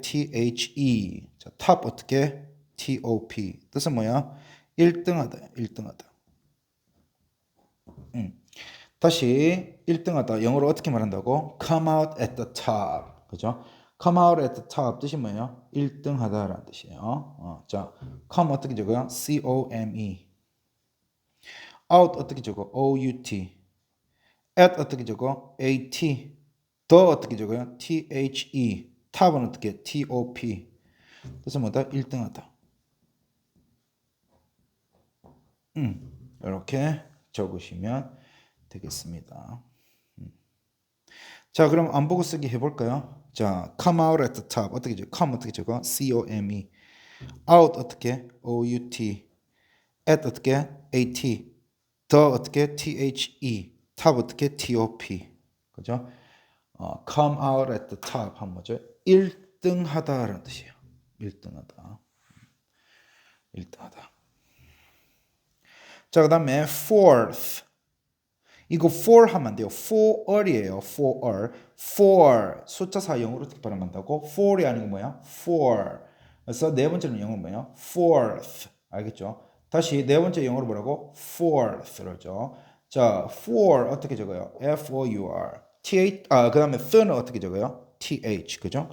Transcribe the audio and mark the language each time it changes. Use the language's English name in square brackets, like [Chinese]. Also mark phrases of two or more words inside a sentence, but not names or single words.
[English] T-H-E. 자, top 어떻게? T-O-P. [Korean] 뜻은 뭐야? 1등하다. 1등하다. 다시 1등하다. 영어로 어떻게 말한다고? [English] come out at the top. 그죠? come out at the top [Korean] 뜻이 뭐예요? 1등하다라는 뜻이에요. 자, come 어떻게 적어요? [English] C-O-M-E. out [Korean] 어떻게 적어? [English] O-U-T. [Korean] at 어떻게 적어? A-T. 더 어떻게 적어요? [English] T-H-E. top은 어떻게? T-O-P. [Korean] 그래서 뭐다? 1등하다. 이렇게 적으시면 되겠습니다. 자, 그럼 안 보고 쓰기 해볼까요? 자, [English] come out at the top. [Korean] 어떻게 적어? [English] come [Korean] 어떻게 적어? [English] C-O-M-E. out 어떻게? O-U-T. at 어떻게? A-T. [Korean] 더 어떻게? [English] T-H-E. top 어떻게? T-O-P. 그죠? come out at the top [Korean] 하면 뭐죠? 1등 하다라는 뜻이에요. 1등 하다. 1등 하다. 자, 그 다음에 fourth. 이거 for 하면 안 돼요. [English] for이에요. for. for. [Korean] 숫자 4 영어로 어떻게 발음한다고? for이 아니고 뭐야? for. 그래서 네 번째는 영어로 뭐야? [English] fourth. 알겠죠? [Korean] 다시 네 번째 영어로 뭐라고? fourth로죠. 자, for 어떻게 적어요? [English] F-O-U-R. [Korean] 그 다음에 th는 어떻게 적어요? [English] T-H. 그죠?